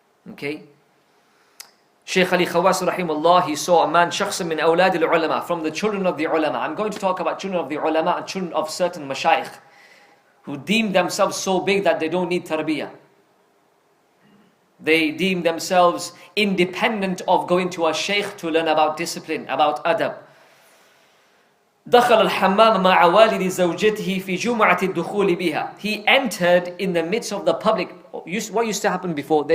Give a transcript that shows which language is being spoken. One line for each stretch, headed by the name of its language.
English: Okay? Shaykh Ali Khawas rahimahullah, he saw a man,
Arabic: shakhsan min awlad al-ulama,
English: from the children of the ulama. I'm going to talk about children of the ulama and children of certain mashayikh who deem themselves so big that they don't need tarbiyah. They deem themselves independent of going to a shaykh to learn about discipline, about adab.
Arabic: دخل الحمام مع والد زوجته في جمعة الدخول بها.
English: He entered in the midst of the public. What used to happen before?